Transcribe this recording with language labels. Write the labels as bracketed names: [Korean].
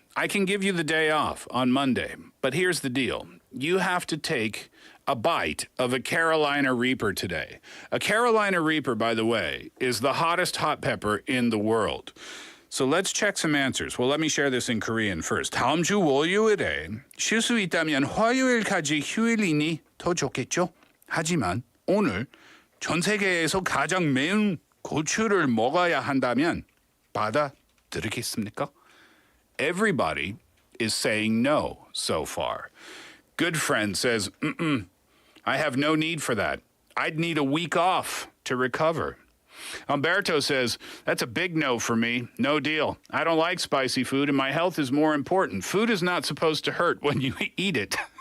[English] I can give you the day off on Monday. But here's the deal. You have to take a bite of a Carolina Reaper today. A Carolina Reaper, by the way, is the hottest hot pepper in the world. So let's check some answers. Well, let me share this in Korean first. [Korean] 다음 주 월요일에 쉴 수 있다면 화요일까지 휴일이니 더 좋겠죠? 하지만 오늘 전 세계에서 가장 매운 고추를 먹어야 한다면 받아들이겠습니까? [English] Everybody is saying no so far. Good friend says, I have no need for that. I'd need a week off to recover. Umberto says, that's a big no for me. No deal. I don't like spicy food and my health is more important. Food is not supposed to hurt when you eat it.